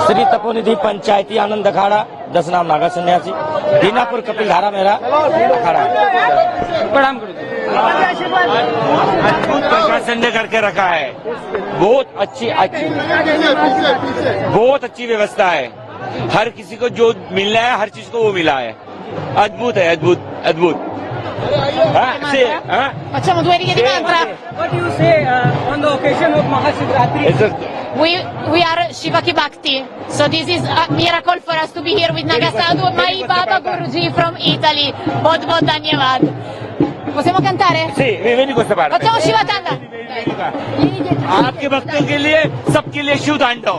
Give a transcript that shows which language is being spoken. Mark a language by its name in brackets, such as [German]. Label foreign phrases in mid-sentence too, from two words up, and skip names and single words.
[Hindi] श्री तपोनिधि पंचायती आनंद अखाड़ा 10 नाम नागा सन्यासी दीनापुर कपिल धारा मेरा अखाड़ा है। प्रणाम गुरु जी। प्रशासन ने करके रखा है, बहुत अच्छी व्यवस्था है। हर किसी को जो मिलना है हर चीज को वो मिला है। अद्भुत है, अद्भुत। [Italian] Facciamo 2 righe di mantra. [English] What do you say on the occasion of Mahashivratri? We are Shivaki Bhakti. So this is a miracle for us to be here with Nagasadhu, my Baba Guruji from Italy. [Hindi] बहुत बहुत धन्यवाद। [Italian] Possiamo cantare? Sì, vieni questa parte. Facciamo Shiva Tanda. [Hindi] आपके भक्तों के लिए, सबके लिए शिव तांडव।